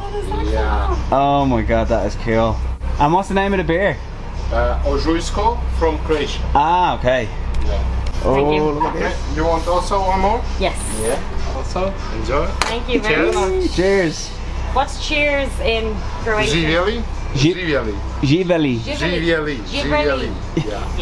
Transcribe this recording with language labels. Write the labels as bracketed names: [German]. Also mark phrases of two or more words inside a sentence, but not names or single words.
[English] Yeah. Oh my god, that is cool. And what's the name of the beer? Ožujsko from Croatia. Ah, okay. Yeah. Thank you. look at Okay. this. You want also one more? Yes. Yeah. Also, enjoy. Thank you very much. Cheers. What's cheers in Croatian? [Croatian] Živjeli. Živjeli. [Serbian] Živeli. [Croatian] Živjeli. Živjeli. [English] Yeah.